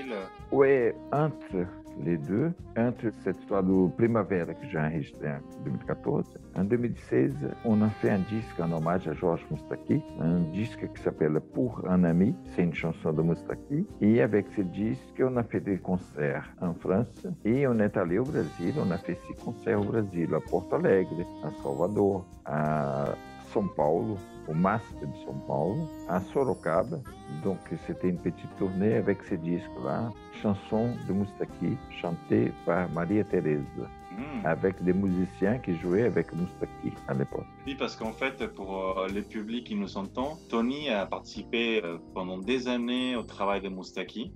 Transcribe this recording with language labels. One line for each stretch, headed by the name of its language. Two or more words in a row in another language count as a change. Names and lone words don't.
French: Oui, entre les deux, entre cette histoire de Primavera que j'ai enregistré en 2014, en 2016, on a fait un disque en hommage à Georges Moustaki, un disque qui s'appelle Pour un ami, c'est une chanson de Moustaki. Et avec ce disque, on a fait des concerts en France et on est allé au Brésil, on a fait 6 concerts au Brésil, à Porto Alegre, à Salvador, à São Paulo, au Master de São Paulo, à Sorocaba. Donc, c'était une petite tournée avec ce disque-là, chanson de Moustaki, chantée par Maria Teresa, avec des musiciens qui jouaient avec Moustaki à l'époque. Oui, parce qu'en fait, pour le public qui nous entend, Tony a participé pendant des années au travail de Moustaki.